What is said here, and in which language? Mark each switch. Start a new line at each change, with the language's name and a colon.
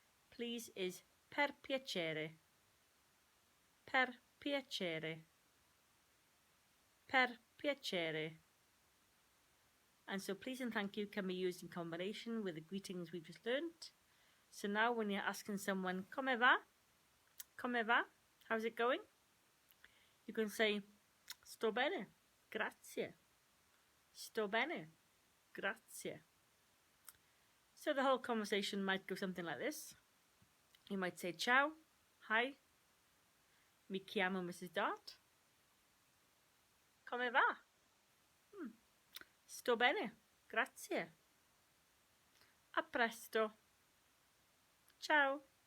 English: Please is
Italian: per piacere, per piacere, per piacere.
English: And so please and thank you can be used in combination with the greetings we've just learnt. So now when you're asking someone,
Italian: come va,
English: how's it going? You can say,
Italian: sto bene, grazie, sto bene, grazie.
English: So the whole conversation might go something like this. You might say,
Italian: ciao,
English: hi,
Italian: mi chiamo Mrs Dart. Come va? Sto bene, grazie. A presto. Ciao.